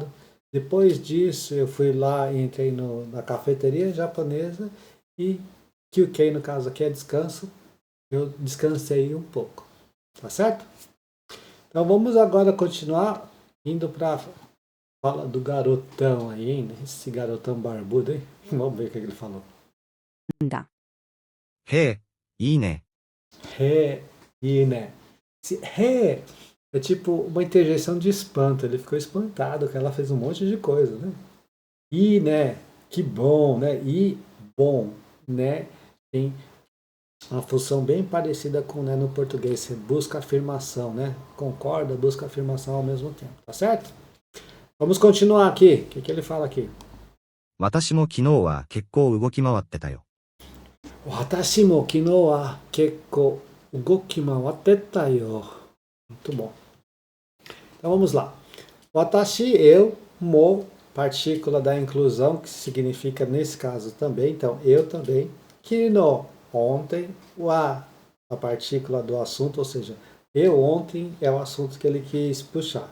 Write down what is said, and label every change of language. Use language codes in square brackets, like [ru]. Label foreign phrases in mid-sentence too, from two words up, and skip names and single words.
[pt] Depois disso, eu fui lá e entrei na cafeteria japonesa e kyukei, no caso aqui, é descanso. Eu descansei um pouco. Tá certo? Então vamos agora continuar indo para a fala do garotão aí, hein? Esse garotão barbudo, hein? Vamos ver o que ele falou. [ja] んだ。へえ、いいね。 [pt] Ré e né. Esse ré é tipo uma interjeição de espanto. Ele ficou espantado que ela fez um monte de coisa, né? E né, que bom, né? E bom, né? Tem uma função bem parecida com né, no português. Você busca afirmação, né? Concorda, busca afirmação ao mesmo tempo, tá certo? Vamos continuar aqui. O que ele fala aqui? [ja] 私も昨日は結構動き回ってたよ。私も昨日は結構動き回ってよ. [pt] Muito bom. Então vamos lá. Watashi, eu, mo, partícula da inclusão, que significa nesse caso também. Então, eu também. Kino, ontem. Wa, a partícula do assunto, ou seja, eu ontem é o assunto que ele quis puxar.